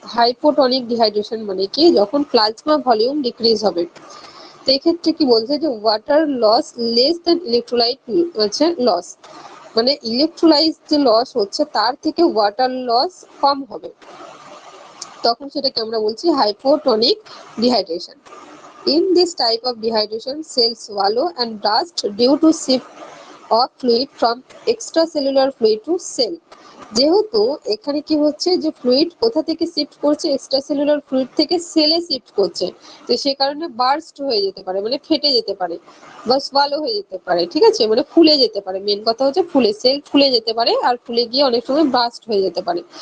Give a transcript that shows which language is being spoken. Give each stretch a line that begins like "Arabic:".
Bangla: Hypotonic dehydration মানে কি যখন প্লাজমা ভলিউম ডিক্রিজ হবে, তো এক্ষেত্রে কি বলছে যে water loss less than electrolyte হচ্ছে লস, মানে ইলেকট্রোলাইট যে লস হচ্ছে তার থেকে ওয়াটার লস কম হবে, তখন সেটাকে আমরা বলছি hypotonic dehydration.
English: In this type of dehydration cell swallow and burst due to shift of fluid from extracellular fluid to cell।
Bangla: যেহেতু এখানে কি হচ্ছে যে ফ্লুইড কোথা থেকে শিফট করছে এক্সট্রা সেলুলার ফ্লুইড থেকে সেলে শিফট করছে, তো সেই কারণে বার্স্ট হয়ে যেতে পারে মানে ফেটে যেতে পারে বা সোয়ালো হয়ে যেতে পারে, ঠিক আছে, মানে ফুলে যেতে পারে। মেন কথা হচ্ছে সেল ফুলে যেতে পারে আর ফুলে গিয়ে অনেক সময় বার্স্ট হয়ে যেতে পারে।